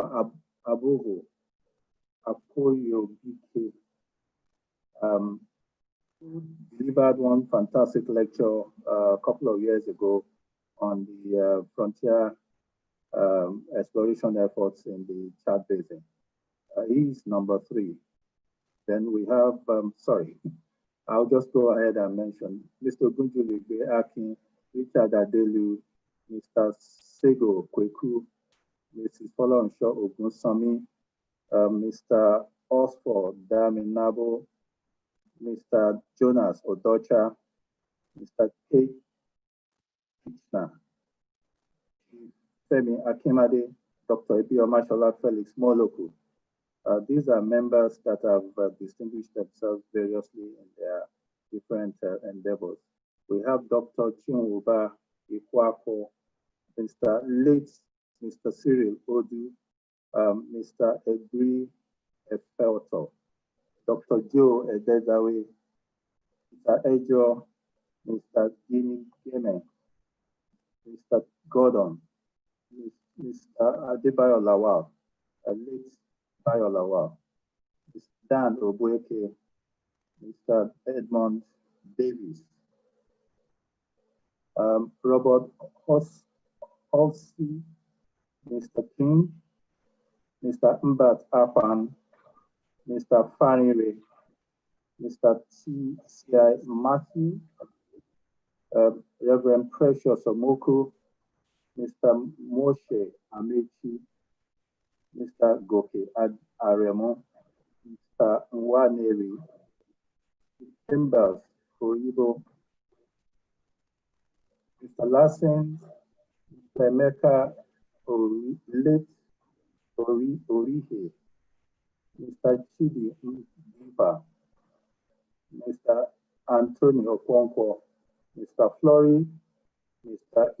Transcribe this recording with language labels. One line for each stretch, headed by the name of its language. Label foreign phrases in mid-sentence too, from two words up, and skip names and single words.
English: Abuhu Akoyobike, who delivered one fantastic lecture a couple of years ago on the frontier exploration efforts in the Chad Basin. He's number 3. Then we have, I'll just go ahead and mention Mr. Gunjuligbe Akin, Richard Adelu, Mr. Sego Kweku, Mrs. Folorunso Ogunsami, Mr. Osford Daminabo, Mr. Jonas Odocha, Mr. Kate Kitchener, Femi Akimade, Dr. Ebiomashola Felix Moloku. These are members that have distinguished themselves variously in their different endeavors. We have Dr. Chinwuba Ikwako, Mr. Cyril Odu, Mr. Egri Efelto, Dr. Joe Edezawe, Mr. Ejo, Mr. Gini Game, Mr. Gordon, Mr. Adebayo Lawal, late Bayo Lawal, Mr. Dan Obueke, Mr. Edmond Davis, Robert Halsey, Mr. King, Mr. Mbat Afan, Mr. Fanire, Mr. T.C.I. Matthew, Reverend Precious Omoku, Mr. Moshe Amechi, Mr. Goke Aremo, Mr. Nwaneri, Timbers Oyibo, Mr. Lassen, Mr. Emeka Orihe, Mr. Chidi Mba, Mr. Anthony Okonkwo, Mr. Flory, Mr. E.